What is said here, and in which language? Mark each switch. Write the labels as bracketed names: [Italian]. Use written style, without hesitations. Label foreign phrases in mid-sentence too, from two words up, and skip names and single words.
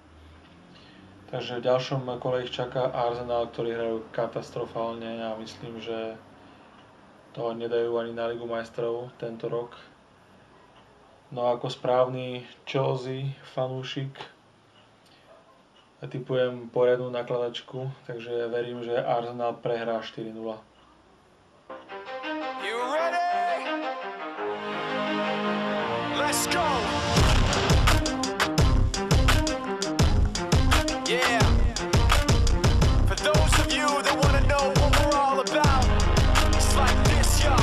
[Slovak] Takže v ďalšom kole ich čaká Arsenal, ktorí hrajú katastrofálne a myslím, že to nedajú ani na Ligu majstrov tento rok. No a ako správny Chelsea fanúšik Typujem poriadnu nakladačku, takže verím, že Arsenal prehrá 4-0. [English] You ready? Let's go! Yeah! For those of you that want to know what we're all about, it's like this, yo.